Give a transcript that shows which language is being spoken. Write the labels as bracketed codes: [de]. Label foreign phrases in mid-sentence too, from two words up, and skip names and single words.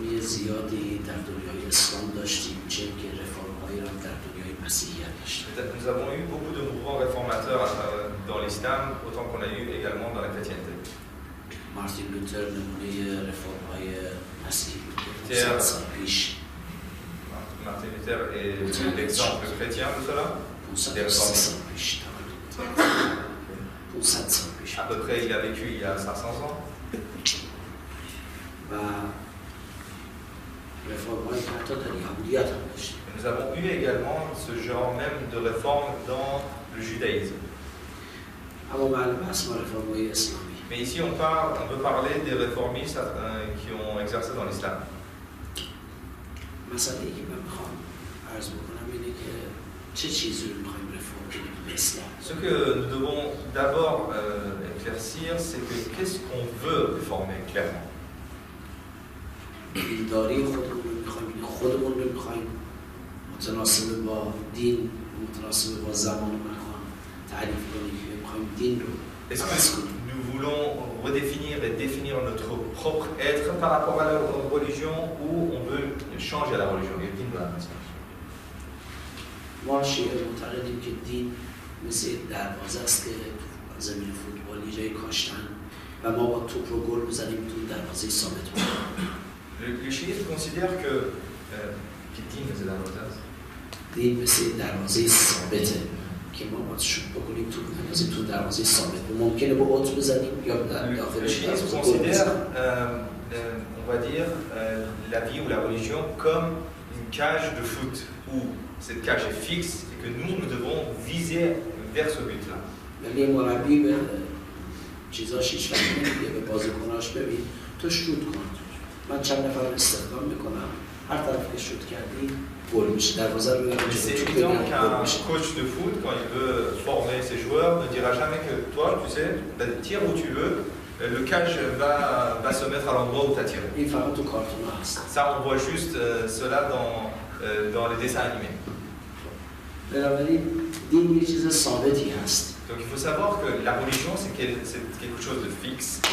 [fa] زیادی در دنیای اسلام داشتیم چه که رفرم‌هایی را در دنیای مسیحیت داشتیم. [fr] Nous avons eu beaucoup de mouvements réformateurs dans l'islam, autant qu'on a eu également dans la chrétienté. [fa] مارتین لوتر نمونه رفرم‌های مسیحی بود. 500 سال پیش. [fr] Martin Luther est l'exemple chrétien de cela. [fa] 500 سال پیش. 500 سال پیش. [fr] À peu près, il a vécu il y a 500 ans. [fa] و رفرم‌هایی که حتی در یهودیت هم داشتیم. [fr] Nous avons eu également ce genre même de réforme dans le judaïsme. [fa] اما معلوم است ما رفرم‌های اسلامی. [fr] Mais ici, on peut parler des réformistes qui ont exercé dans l'islam. [fa] مسئله‌ای که من میخوام عرض بکنم اینه که چه چیزی رو میخوایم رفرم کنیم به اسلام. [fr] Ce que nous devons d'abord éclaircir, c'est que qu'est-ce qu'on veut réformer clairement. [fa] دینداری خودمون رو میخوایم، خودمون رو میخوایم متناسب با دین، متناسب با زمان و مکان تعریف کنیم که میخوایم دین رو عوض کنیم. [fr] Nous voulons redéfinir et définir notre propre être par rapport à la religion ou on veut changer la religion. [fa] ما شیعه معتقدیم که دین مثل دروازه است که زمین فوتبال یه جایی کاشتن و ما با توپ رو گل بزنیم تو دروازه ثابت بکنیم. [fr] Le chiite considère que [fa] دین مثل دروازه ثابته که ما باید شوت بکنیم توپ بندازیم تو دروازه ثابت. ممکنه با اوت بزنیم یا داخلش گل بزنیم. [fr] On va dire la vie ou la religion comme une cage de foot où cette cage est fixe et que nous devons viser vers ce but-là. [fa] ولی مربی به چیزاش هیچ وقت نمیگه به بازیکناش ببین تو شوت کن. من چند نفر رو استخدام میکنم هر طرف که شوت کردی گل میشه. دروازه رو میبرم. [fr] C'est évident qu'un coach de foot quand il veut former ses joueurs ne dira jamais que toi tu sais tire où tu veux. Le cage va se mettre à l'endroit où tu as tiré. Ça, on voit juste cela dans les dessins animés. Donc il faut savoir que la religion, c'est quelque chose de fixe.